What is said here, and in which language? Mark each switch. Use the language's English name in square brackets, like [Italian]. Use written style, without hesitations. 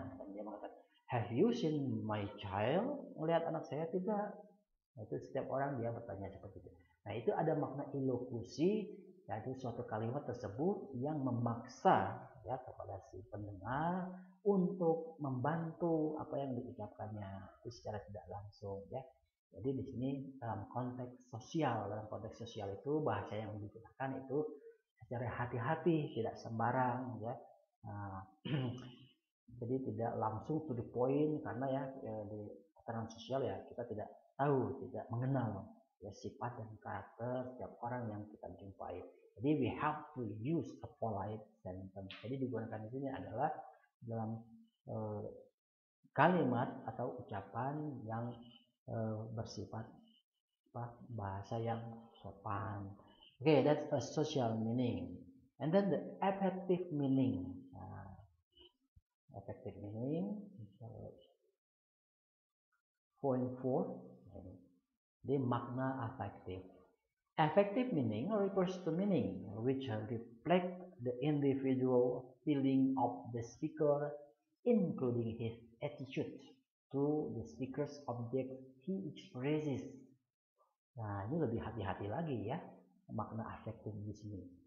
[Indonesian] Dan dia mengatakan, [English] have you seen my child? [Indonesian] Melihat anak saya tidak? Nah, itu setiap orang dia bertanya seperti itu. Nah, itu ada makna ilokusi, yaitu suatu kalimat tersebut yang memaksa ya kepada si pendengar untuk membantu apa yang diucapkannya itu secara tidak langsung ya. Jadi di sini dalam konteks sosial itu bahasa yang digunakan itu secara hati-hati, tidak sembarang ya. Nah, jadi tidak langsung [English] to the point [Indonesian] karena ya di tataran sosial ya kita tidak tahu, tidak mengenal ya sifat dan karakter setiap orang yang kita jumpai. Jadi [English] we have to use a polite sentence. [Indonesian] Jadi digunakan di sini adalah dalam kalimat atau ucapan yang bersifat bahasa yang sopan. [English] Okay, that's a social meaning. And then the affective meaning. Affective meaning. Point 4. The makna affective. Affective meaning refers to meaning which reflect the individual feeling of the speaker, including his attitude to the speaker's object he expresses. [Indonesian] Nah, ini lebih hati-hati lagi ya makna afektif di sini.